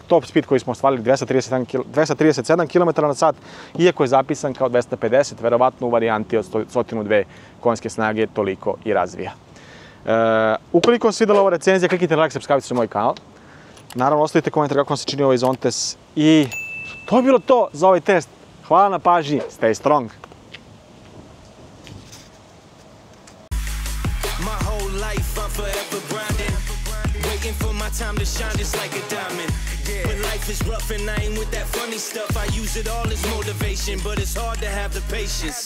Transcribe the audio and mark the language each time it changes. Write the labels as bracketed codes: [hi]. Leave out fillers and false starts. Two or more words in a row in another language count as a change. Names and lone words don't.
[en] Top speed [sr] koji smo ostvarili 237 km/h, iako je zapisan kao 250, verovatno u varijanti od 102 konjske snage toliko i razvija. Ukoliko vam se svidela ova recenzija, kliknite na like, subscribe na moj kanal. Naravno, ostavite komentar kako vam se čini ovaj Zontes i to je bilo to za ovaj test. Hvala na pažnji, [en] stay strong! Forever grinding, waiting for my time to shine just like a diamond. When life is rough and I ain't with that funny stuff, I use it all as motivation, but it's hard to have the patience.